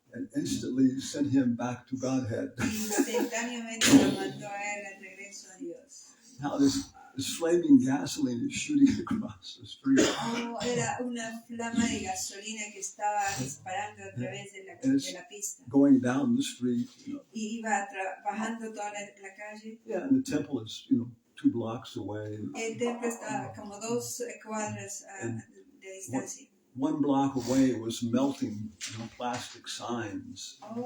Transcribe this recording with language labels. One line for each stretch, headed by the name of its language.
English: And instantly sent him back to Godhead.
Spanish: Instantáneamente lo mandó a él al regreso a Dios.
English: Now this flaming gasoline is shooting across the street.
Spanish: Era una flama de gasolina que estaba disparando a través de la pista.
English: Going down the street. You know.
Spanish: Y iba bajando toda la calle.
English: Yeah, and the temple is, 2 blocks away.
Spanish: El templo está como 2 cuadras de distancia.
English: One block away it was melting, plastic signs.